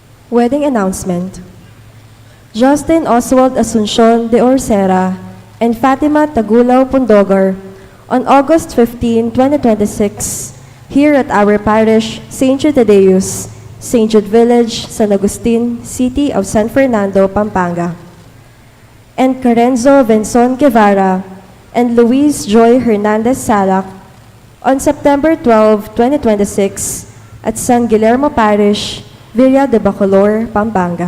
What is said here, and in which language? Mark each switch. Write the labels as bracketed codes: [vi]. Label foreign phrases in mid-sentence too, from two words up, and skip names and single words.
[en] Wedding announcement. Justin Oswald Asuncion de Orcera and Fatima Tagulaw Pundogar on August 15, 2026, here at our parish, St. Jude Thaddeus, St. Jude Village, San Agustin, City of San Fernando, Pampanga. And Carenzo Venson Guevara and Luis Joy Hernandez Salak on September 12, 2026 at San Guillermo Parish, Villa de Bacolor, Pampanga.